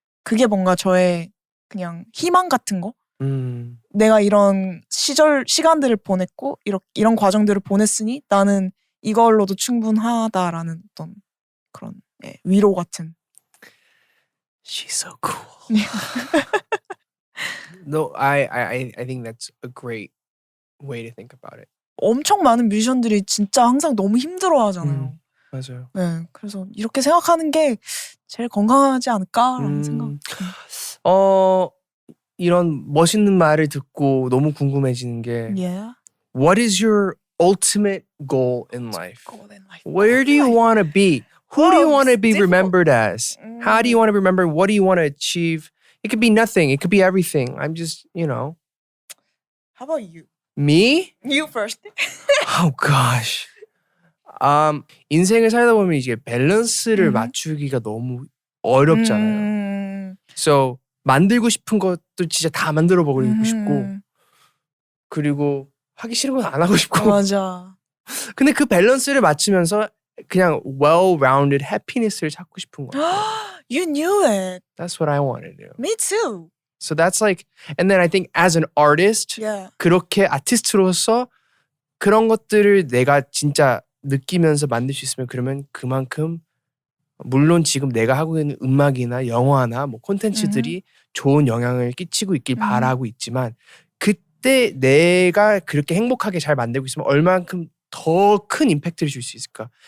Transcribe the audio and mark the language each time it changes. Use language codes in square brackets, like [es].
[ko] 그게 뭔가 저의 그냥 희망 같은 거. 내가 이런 시간들을 보냈고 이런 과정들을 보냈으니 나는 이걸로도 충분하다라는 어떤 그런 위로 같은. [en] She's so cool. No, I think that's a great way to think about it. [ko] 엄청 많은 뮤지션들이 진짜 항상 너무 힘들어하잖아요. 맞아요. 네, 그래서 이렇게 생각하는 게 제일 건강하지 않을까라는 생각. 이런 멋있는 말을 듣고 너무 궁금해지는 게 [en] Yeah. What is your ultimate goal in life? Where do you want to be? Who do you want to be remembered as? How do you want to be remembered? What do you want to achieve? It could be nothing. It could be everything. I'm just, How about you? Me? You first. Oh gosh. [ko] 인생을 살다 보면 이제 밸런스를 맞추기가 너무 어렵잖아요. [en] So [ko] 만들고 싶은 것도 진짜 다 만들어 버리고 싶고 그리고 하기 싫은 건 안 하고 싶고. 맞아. 근데 그 밸런스를 맞추면서 그냥 [en] well-rounded happiness [ko] 를 찾고 싶은 거예요. [en] You knew it. That's what I want to do. Me too. So that's like, and then I think as an artist, Yeah. [ko] 그렇게 아티스트로서 그런 것들을 내가 진짜 느끼면서 만들 수 있으면 그러면 그만큼 물론 지금 내가 하고 있는 음악이나 영화나 뭐 콘텐츠들이 좋은 영향을 끼치고 있길 바라고 있지만 그때 내가 그렇게 행복하게 잘 만들고 있으면 얼만큼 더 큰 임팩트를 줄 수 있을까?